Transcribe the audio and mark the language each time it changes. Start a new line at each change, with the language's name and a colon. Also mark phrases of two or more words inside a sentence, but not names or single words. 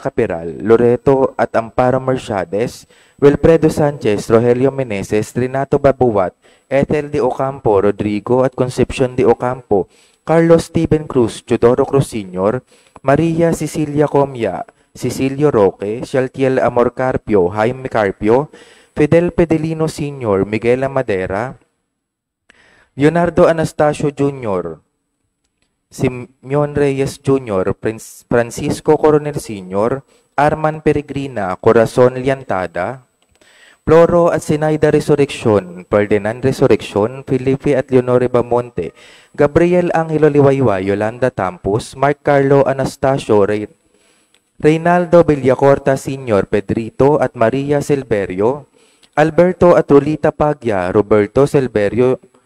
Filipino: Capiral, Loreto at Amparo Mercedes, Wilfredo Sanchez, Rogelio Meneses, Renato Babuat, Ethel de Ocampo, Rodrigo at Concepcion de Ocampo, Carlos Steven Cruz, Teodoro Cruz Sr., Maria Cecilia Comia, Cecilio Roque, Shaltiel Amor Carpio, Jaime Carpio, Fidel Pedelino Sr., Miguel Amadera, Leonardo Anastasio Jr., Simeon Reyes Jr., Francisco Coronel Sr., Arman Peregrina, Corazon Liantada, Floro at Sinaida Resurrection, Ferdinand Resurrection, Felipe at Leonore Bamonte, Gabriel Angelo Liwayway, Yolanda Tampus, Mark Carlo Anastasio, Reynaldo Villacorta Sr., Pedrito at Maria Silverio, Alberto at Rolita Pagya, Roberto Silverio